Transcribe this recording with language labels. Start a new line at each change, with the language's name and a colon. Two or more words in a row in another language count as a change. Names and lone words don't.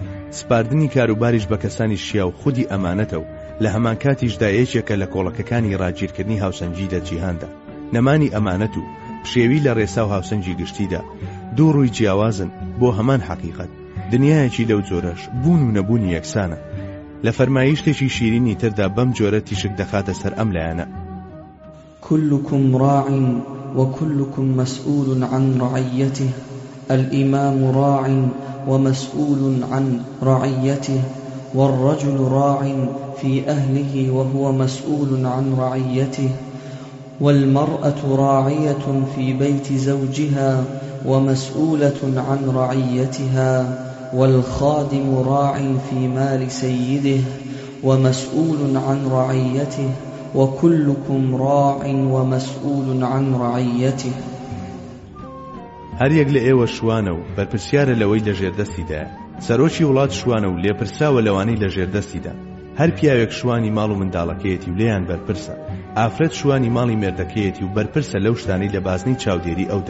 Central Kurdish: سپاردنی کاروباریش بە کەسانی شیا و خودی ئەمانەتە و لە هەمان کاتیشدا یەکێکە لە کۆڵەکەکانی ڕاگیرکردنی هاوسەنگی لە جیهاندا. نەمانی ئەمانەت و پشێوی لە ڕێسا و هاوسەنگی گشتیدا دوو ڕووی جیاوازن بۆ هەمان حەقیقەت. دنیایەکی لەو جۆرەش بوون و نەبوونی یەکسانە. لە فەرمایشتێکی شیرینی تردا بەم جۆرە تیشک دەخاتە سەر ئەم لایەنە:
Arabic: كلكم راع وكلكم مسؤول عن رعيته الإمام راع ومسؤول عن رعيته والرجل راع في أهله وهو مسؤول عن رعيته والمرأة راعية في بيت زوجها ومسؤولة عن رعيتها والخادم راع في مال سيده ومسؤول عن رعيته وكلكم راع ومسؤول عن رعيته.
Central Kurdish: هەر یەک لە ئێوە شوانە و بەرپرسیارە لەوەی لە ژێردەستیدایە. سەرۆکی وڵات شوانە و لێپرساوە لەوانەی لە ژێردەستیدا. هەر پیاوێک شوانی ماڵ و منداڵەکەیەتی و لێیان بەرپرسە. ئافرەت شوانی ماڵی مێردەکەیەتی و بەرپرسە لەو شتانەی لە بازنەی چاودێری ئەودا.